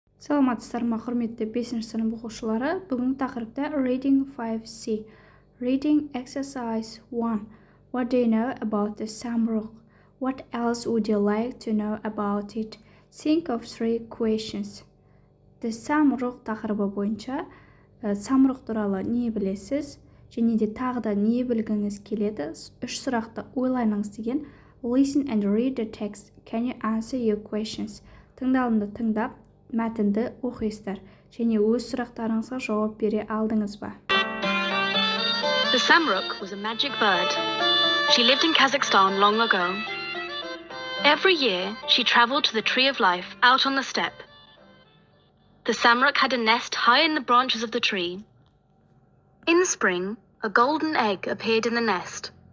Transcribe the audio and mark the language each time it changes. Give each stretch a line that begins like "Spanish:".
Kazakh: Саламатсыздар ма құрметті 5-ші сынып оқушылары. Бүгінгі тақырыпта
English: Reading 5C. Reading Exercise 1. What do you know about the samruk? What else would you like to know about it? Think of 3 questions.
Kazakh: The samruk тақырыбы бойынша самрық туралы не білесіз? Және де тағы да не білгіңіз келеді? 3 сұрақты ойланыңыз деген.
English: Listen and read the text. Can you answer your questions?
Kazakh: Тыңдалымды тыңдап, мәтінді оқисыздар. Және өз сұрақтарыңызға жауап бере алдыңыз ба?
English: The samruk was a magic bird. She lived in Kazakhstan long ago. Every year, she traveled to the Tree of Life out on the steppe. The samruk had a nest high in the branches of the tree. In spring, a golden egg appeared in the nest.